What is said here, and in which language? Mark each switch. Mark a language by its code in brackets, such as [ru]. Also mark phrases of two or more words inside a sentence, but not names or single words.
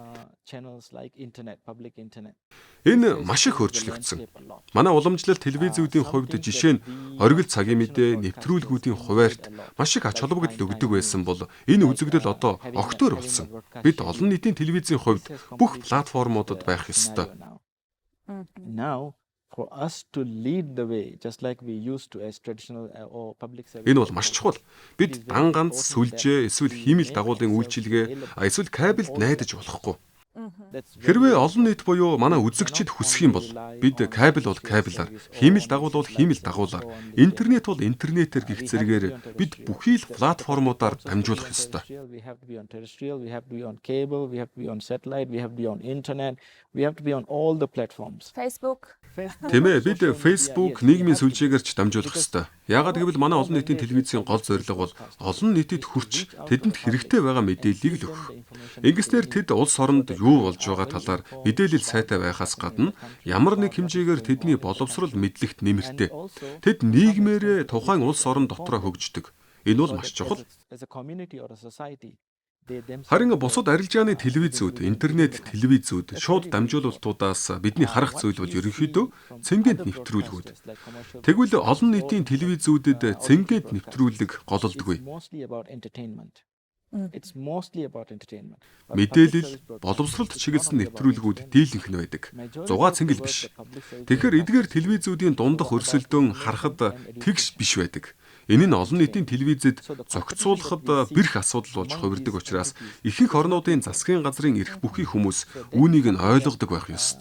[mn] Энэ маш их өөрчлөгдсөн. Манай уламжлалт телевизүүдийн хувьд жишээ нь оргил цагийн мэдээ, нэвтрүүлгүүдийн хуваарьт маш их ач холбогдол өгдөг байсан бол энэ үзэгдэл одоо огтоор болсон. Бид олон нийтийн телевизийн хувьд бүх платформудад байх ёстой. [en] Now for us to lead the way just like we used to as traditional or public service. [mn] Энэ бол маш чухал. Бид дан ганц сүлжээ, эсвэл хиймэл дагуулын үйлчилгээ, эсвэл кабелд найдаж болохгүй. Хэрвээ олон нийт буюу манай үзэгчид хүсэх юм бол бид кабель бол кабелаар, хиймэл дагуул бол хиймэл дагуулаар, интернет бол интернетээр гих зэрэгээр бид бүхий л платформудаар дамжуулах ёстой. [en] We have to be on terrestrial, we have to be on cable, we have to be on satellite, we have to be on internet, we have to be on all the platforms. Facebook. [mn] Тийм ээ, бид Facebook, нийгмийн сүлжээгээр ч дамжуулах ёстой. Яагаад гэвэл манай олон нийтийн телевизийн гол зорилго бол олон нийтэд хүрч тэдэнд хэрэгтэй байгаа мэдээллийг л өгөх. Ингэснээр тэд улс оронд юу болж байгаа талаар мэдээлэл сайтай байхаас гадна ямар нэг хэмжээгээр тэдний боловсрол мэдлэгт нэмэртэй. Тэд нийгмээрээ тухайн улс орон дотроо хөгждөг. Энэ бол маш чухал. [en] As a community or a society. [mn] Харин бусад арилжааны телевизүүд, интернет телевизүүд, шууд дамжуулалтуудаас бидний харах зүйл бол ерөнхийдөө цэнгэнд нэвтрүүлгүүд. Тэгвэл олон нийтийн телевизүүдэд цэнгэнд нэвтрүүлэг гололдоггүй. [en] It's mostly about entertainment. [mn] Мэдээлэл, боловсролд чиглэсэн нэвтрүүлгүүд дийлэнх нь байдаг. 6 цэнгэл биш. Тэгэхээр эдгээр телевизүүдийн дундах өрсөлдөөн харахад тэгш биш байдаг. Энэ нь олон нийтийн телевизэд зохицуулахад бэрх асуудал болж хувирдаг учраас ихэнх орнуудын засгийн газрын эрх бүхий хүмүүс үүнийг нь ойлгодог байх ёстой.